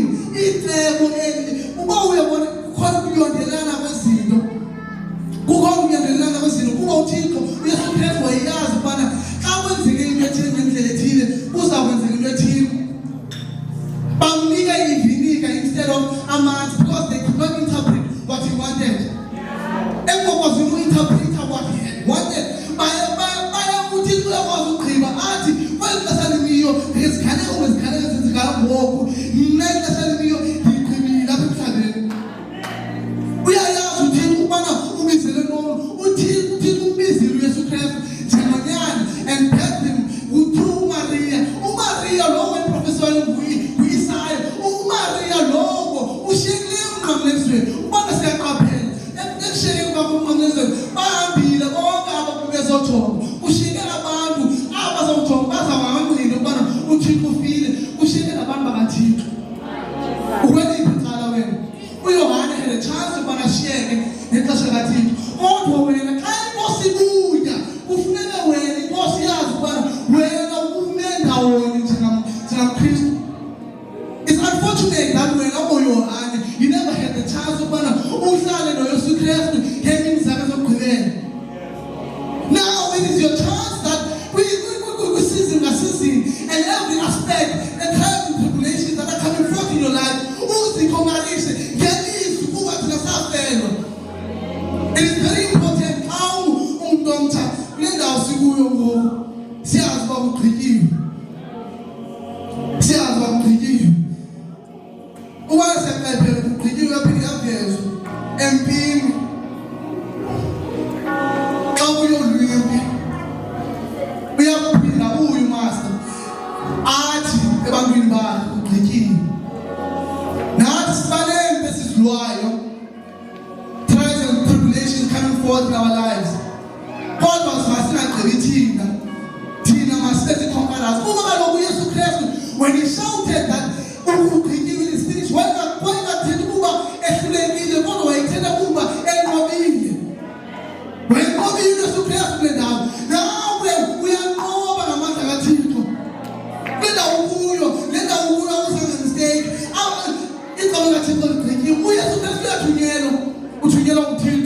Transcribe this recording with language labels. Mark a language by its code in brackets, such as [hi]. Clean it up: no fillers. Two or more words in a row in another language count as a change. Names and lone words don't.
[xh] Icebo eli uba uyabona kukhona ukuyondelana kwezinto, kukhona ukuyondelana kwezinto kuba uThixo uYesu Kristu wayeyazi ukubana xa kwenzeke into ethile ngendlela ethile kuzakwenzeka into ethile. Bamnika ivinika [en] instead of amanzi because they could not interpret what he wanted. [xh] Engokwazi uku-interpreta [en] what he wanted. [xh] Baya uThixo uyakwazi ukugqiba athi kweli xesha limiyo ngeziganeko ezenzekayo ngoku mna ixesha limiyo ngigqibile apha emhlabeni. Uyayazi uThixo ukubana ubizele ntoni. uThixo umbizile uYesu Kristu njengonyana [en] and birthed him through Maria. [xh] uMaria lowo wayeprofeswayo nguIsaya. uMaria lowo ushiyekile emnqamlezweni. ubana siyaqaphela ekushiyekeni kwakho emnqamlezweni bahambile bonke aba bebezojonga. Kushiyeke abantu abazawujonga bazawangqina ukubana uThixo ufile. Kushiyeke nabantu bakaThixo. Ukweliphi icala wena? uYohane [en] had a chance [xh] ukubana ashiyeke ngexesha kaThixo. Kodwa wena xa inkosi ibuya kufuneka wena inkosi yazi ukubana wena ume ndawonye njengamKristu. [en] It's unfortunate that [xh] wena uYohane [en] you never had the chance [xh] ukubana uhlale noYesu Kristu ngeemini zakhe zokugqibela. [en] Now it is your chance that we season by season and every aspect the trials and tribulations that are coming forth in your life [xh] uzikhomarise ngelizwi kuba thina safelwa. [en] It is very important how [xh] umuntu omtsha kule ndawo sikuyo ngoku siyazi uba ugqityiwe. Siyazi uba ugqityiwe. Ubana siyaqaphela ugqityiwe yaphinde yavezwa empini. Xa uyolwimpi uyaphinda umaster athi ebantwini bakhe ugqityiwe. Nathi sibalele besidlwayo [en] trials and tribulations coming forth in our lives. [xh] Kodwa masingagqibi thina masibe zi-conquerors. Kuba kaloku uYesu Kristu [en] when he shouted that [xh] ugqityiwe [en] is finished [xh] wayengathethi ukuba ehlulekile kodwa wayethenda ukuba enqobile. Wayenqobile uYesu Kristu kule ndawo. Nawe uyanqoba ngamandla kaThixo. Le ndawo ukuyo akusange-mistake. Icebo likaThixo ligqityiwe. uYesu Kristu uthunyelwa nguThixo.